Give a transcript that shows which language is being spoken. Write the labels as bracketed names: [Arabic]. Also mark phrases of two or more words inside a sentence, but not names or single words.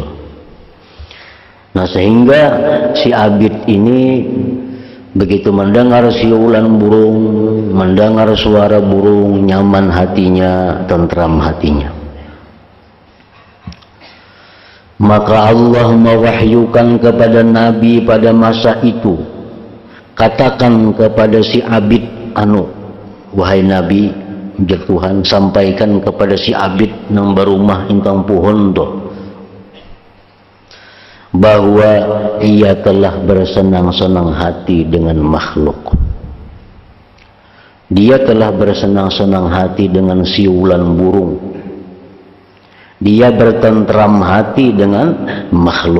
[Indonesian] Nah, sehingga si Abid ini begitu mendengar siulan burung, mendengar suara burung, nyaman hatinya, tentram hatinya. Maka Allah mewahyukan kepada Nabi pada masa itu, katakan kepada si Abid anu, wahai Nabi, [Banjar] jar Tuhan, [Indonesian] sampaikan kepada si Abid nang barumah ingkang pohon to, bahwa ia telah bersenang-senang hati dengan makhluk. Dia telah bersenang-senang hati dengan siulan burung. Dia bertentram hati dengan makhluk.